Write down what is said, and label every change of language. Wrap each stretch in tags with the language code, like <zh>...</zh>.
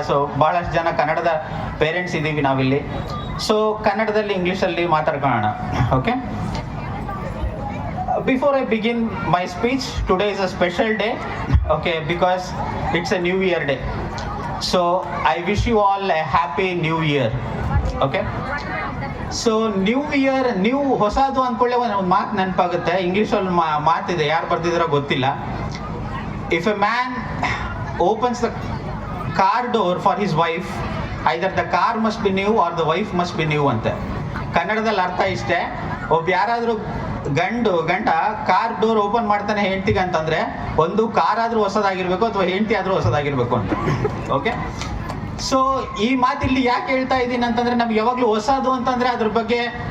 <kn>So ಭಾಳಷ್ಟು ಜನ ಕನ್ನಡದ ಪೇರೆಂಟ್ಸ್ ಇದ್ದೀವಿ ನಾವಿಲ್ಲಿ. ಸೊ ಕನ್ನಡದಲ್ಲಿ ಇಂಗ್ಲೀಷಲ್ಲಿ ಮಾತಾಡ್ಕೊಳ್ಳೋಣ.</kn> <en>Okay. Before I begin my speech, today is a special day, okay, because it's a new year day. So I wish you all a happy new year. Okay.</en> <kn>So new year, new ಹೊಸದು ಅಂದ್ಕೊಳ್ಳೆ ಒಂದು ಮಾತು ನೆನಪಾಗುತ್ತೆ. ಇಂಗ್ಲೀಷಲ್ಲಿ ಮಾತಿದೆ, ಯಾರು ಬರ್ತಿದ್ರೋ ಗೊತ್ತಿಲ್ಲ.</kn> <en>If a man opens the car door for his wife, either the car must be new or the wife must be new ಅಂತ.</en> <kn>ಕನ್ನಡದಲ್ಲಿ ಅರ್ಥ ಇಷ್ಟೇ, ಒಬ್ಬ ಯಾರಾದರೂ ಗಂಡ ಕಾರ್ ಡೋರ್ ಓಪನ್ ಮಾಡ್ತಾನೆ ಹೆಂಡ್ತಿಗೆ ಅಂತಂದ್ರೆ ಒಂದು ಕಾರ್ ಆದ್ರೂ ಹೊಸದಾಗಿರ್ಬೇಕು ಅಥವಾ ಹೆಂಡ್ತಿ ಆದ್ರೂ ಹೊಸದಾಗಿರ್ಬೇಕು ಅಂತ. ಓಕೆ. ಸೊ ಈ ಮಾತಿಲ್ಲಿ ಯಾಕೆ ಹೇಳ್ತಾ ಇದ್ದೀನಿ ಅಂತಂದ್ರೆ, ನಮ್ಗೆ ಯಾವಾಗ್ಲೂ ಹೊಸದು ಅಂತಂದ್ರೆ ಅದ್ರ ಬಗ್ಗೆ</kn>